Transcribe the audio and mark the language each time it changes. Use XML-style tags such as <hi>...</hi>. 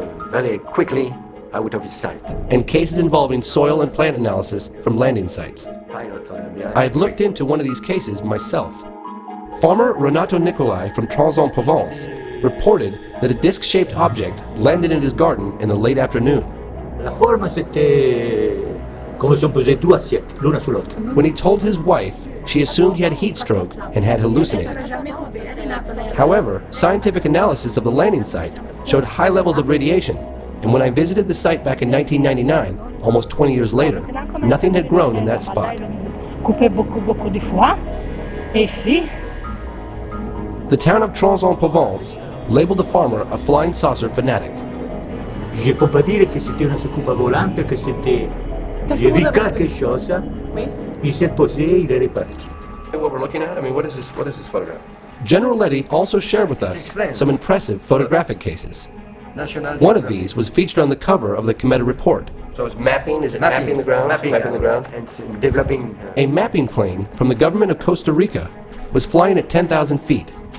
<en>Very quickly out of his sight. And cases involving soil and plant analysis from landing sites. I had looked into one of these cases myself. Farmer Renato Nicolai from Trans-en-Provence reported that a disc-shaped object landed in his garden in the late afternoon.</en> <fr>La forme c'était comme si on posait 2 assiettes, l'une sur l'autre.</fr> <en>When he told his wife, she assumed he had heat stroke and had hallucinated. However, scientific analysis of the landing site showed high levels of radiation, and when I visited the site back in 1999, almost 20 years later, nothing had grown in that spot. The town of Trans-en-Provence labeled the farmer a flying saucer fanatic.</en> <fr>Je peux pas dire que c'était une soucoupe volante, que c'était... J'ai vu quelque chose, il s'est posé, il est reparti.</fr> <en>What we're looking at? I mean, what is this photograph? General Letty also shared with us some impressive photographic cases. One of these was featured on the cover of the Cometa report. So it's mapping? Is it mapping the ground? Mapping the ground? And developing... A mapping plane from the government of Costa Rica was flying at 10,000 feet.</en>